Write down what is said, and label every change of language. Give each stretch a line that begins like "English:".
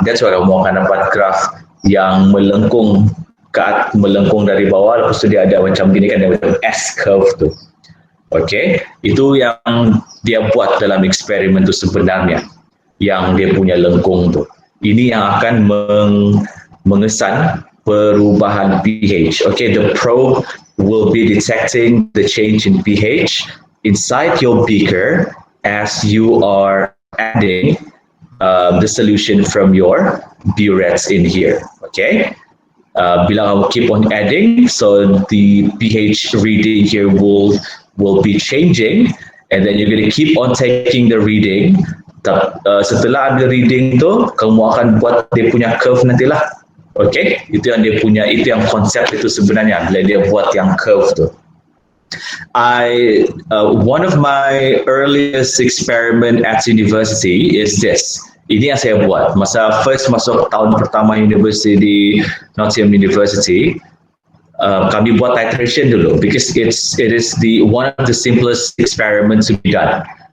English: That's why
Malay: kamu akan dapat graph yang melengkung dari bawah, lepas tu dia ada macam gini kan, dia macam S-curve tu. Okay, itu yang dia buat dalam eksperimen tu sebenarnya, yang dia punya lengkung tu. Ini yang akan mengesan perubahan pH.
English: Okay, the probe will be detecting the change in pH inside your beaker as you are adding the solution from your burettes in here. Okay,
Malay: bila kamu
English: keep on adding, so the pH reading here will be changing, and then you're going to keep on taking the reading.
Malay: Setelah ambil reading tu, kamu akan buat dia punya curve nantilah. Okay, itu yang konsep itu sebenarnya bila dia buat yang curve tu.
English: One of my earliest experiment at university is this.
Malay: Ini yang saya buat masa
English: first
Malay: masuk tahun pertama university di Nottingham University. Kami buat titration dulu
English: because it is one of the simplest experiments to be done.